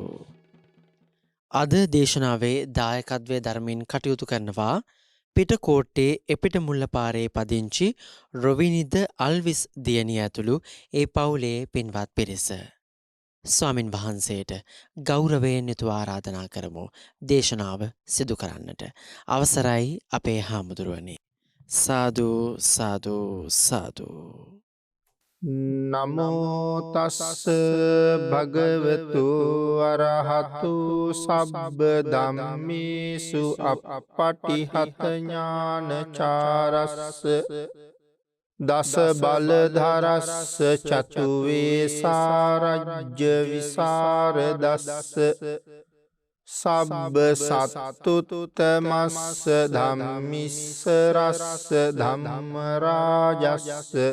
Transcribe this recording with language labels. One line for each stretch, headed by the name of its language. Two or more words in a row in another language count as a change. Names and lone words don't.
Sinhala: අද දේශනාවේ දායකත්වය දරමින් කටයුතු කරනවා පිටකෝට්ටේ එපිට මුල්ලපාරේ පදිංචි රොවිනිද අල්විස් දියණිය ඇතුළු ඒ පවුලේ පින්වත් පිරිස. ස්වාමින් වහන්සේට ගෞරවයෙන් යුතුව ආරාධනා කරමු දේශනාව සිදු කරන්නට. අවසරයි අපේ හාමුදුරුවනේ. සාදු සාදු සාදු.
Pali: නමෝ තස්ස භගවතු අරහතු සබ්බ ධම්මේසු අප්පටිහත ඥානචාරස්ස දස බලධරස්ස චතු වේසාරජ්‍ය විසරදස්ස සබ්බ සත්තුත්තමස්ස ධම්මිස්ස රස්ස ධම්ම රාජස්ස